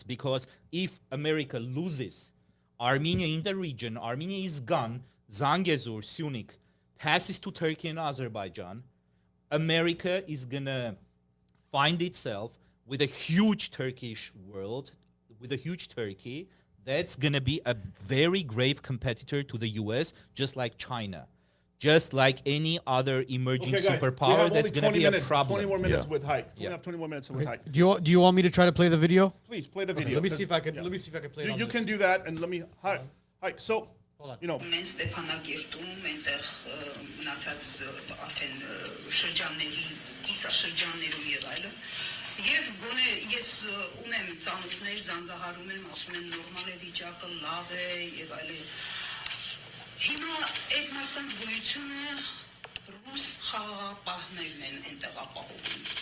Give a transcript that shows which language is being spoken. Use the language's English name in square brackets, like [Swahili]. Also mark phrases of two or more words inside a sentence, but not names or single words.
[English] Because if America loses Armenia in the region, Armenia is gone, Zangezur, Syunik, passes to Turkey and Azerbaijan, America is gonna find itself with a huge Turkish world, with a huge Turkey, that's gonna be a very grave competitor to the US, just like China. Just like any other emerging Okay, guys, we superpower, have that's only gonna 20 be a minutes, problem. 20 more minutes Yeah. with Hayk. We Yeah. have 20 more minutes with Hayk. Do you want me to try to play the video? Please play the video. Let me see if I 'cause- can. yeah. Let me see if I can play it. on You this. can do that, and let me. Hayk. So, Hold on. you know, [Armenian] Մենք Ստեփանագերտում այնտեղ մնացած արդեն շրջանների, կիսաշրջաններում եւ այլն։ Եվ գոնե ես ունեմ ծանոթներ, զանգահարում եմ, ասում են նորմալ է վիճակը, լավ է եւ այլն։ Հիմա այդ մարդկանց գոյությունը ռուս խաղաղապահներն են այնտեղ ապահովում։